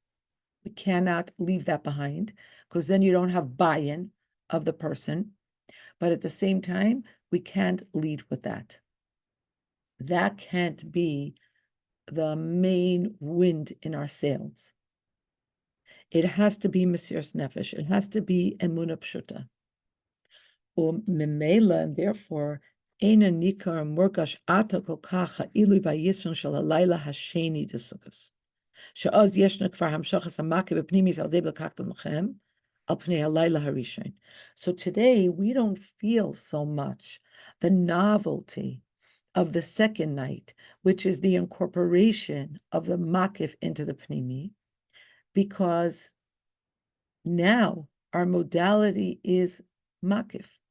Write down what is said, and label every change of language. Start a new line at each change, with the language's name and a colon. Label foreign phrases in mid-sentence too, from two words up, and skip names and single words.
English: We cannot leave that behind, because then you don't have buy-in of the person. But at the same time, we can't lead with that. That can't be the main wind in our sails. It has to be
Hebrew: מסירות נפש.
English: It has to be
Hebrew: אמונה פשוטה.
English: Memela, and therefore,
Hebrew: אינה ניכר מורגש עתה כל כך העילוי ויתרון של הלילה השני דסוכות. שאז ישנה כבר המשכת המקיף בפנימיות על ידי בלקחתם לכם על פני הלילה הראשון.
English: So today, we don't feel so much the novelty of the second night, which is the incorporation of the makif into the pnimi, because now our modality is makif.